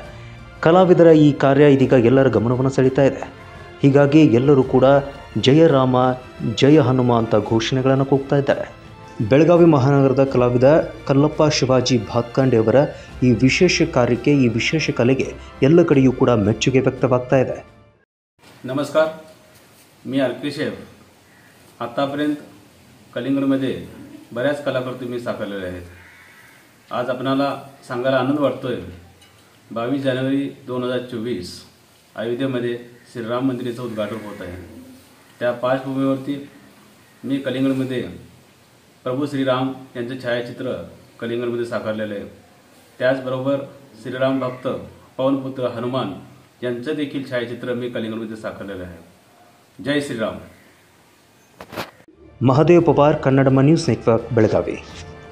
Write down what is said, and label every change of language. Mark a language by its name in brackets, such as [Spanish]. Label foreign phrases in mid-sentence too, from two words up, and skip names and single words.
[Kannada] ಕಲಾವಿದರ ಈ ಕಾರ್ಯ ಇದೀಗ ಎಲ್ಲರ ಗಮನವನ್ನು ಸೆಳೀತಾ ಇದೆ. ಹೀಗಾಗಿ ಎಲ್ಲರೂ ಕೂಡ ಜಯ ರಾಮ ಜಯ ಹನುಮ ಅಂತ ಘೋಷಣೆಗಳನ್ನು ಕೂಗ್ತಾ ಇದ್ದಾರೆ. ಬೆಳಗಾವಿ ಮಹಾನಗರದ ಕಲಾವಿದ ಕಲ್ಲಪ್ಪ ಶಿವಾಜಿ ಭಾತ್ಕಾಂಡೆ ಅವರ ಈ ವಿಶೇಷ ಕಾರ್ಯಕ್ಕೆ, ಈ ವಿಶೇಷ ಕಲೆಗೆ ಎಲ್ಲ ಕಡೆಯೂ ಕೂಡ ಮೆಚ್ಚುಗೆ ವ್ಯಕ್ತವಾಗ್ತಾ ಇದೆ. [Marathi] नमस्कार, मी अर्केशेव. आतापर्यंत कलिंगडमध्ये बऱ्याच कलाकार तुम्ही साकारलेले आहेत. आज आपणाला सांगायला आनंद वाटतोय 22 जानेवारी 2024 अयोध्येमध्ये श्रीराम मंदिराचं उद्घाटन होत आहे. त्या पार्श्वभूमीवरती मी कलिंगडमध्ये प्रभू श्रीराम यांचे छायाचित्र कलिंगडमध्ये साकारलेले आहे. त्याचबरोबर श्रीराम भक्त पवनपुत्र हनुमान यांचं देखील छायाचित्र मी कलिंगडमध्ये साकारलेलं आहे. जय श्रीराम. [Kannada] ಮಹದೇವ್ ಪವಾರ್, ಕನ್ನಡಮ ನ್ಯೂಸ್ ನೆಟ್ವರ್ಕ್, ಬೆಳಗಾವಿ.